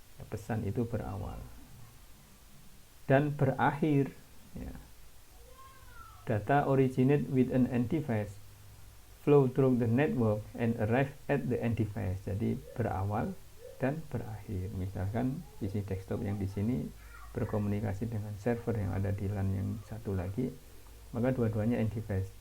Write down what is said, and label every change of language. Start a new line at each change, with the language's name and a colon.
Indonesian: Pesan itu berawal dan berakhir ya.
English: Data originate with an end device, flow through the network and arrive at the end device.
Indonesian: Jadi berawal dan berakhir. Misalkan PC desktop yang di sini berkomunikasi dengan server yang ada di LAN yang satu lagi, maka dua-duanya end device.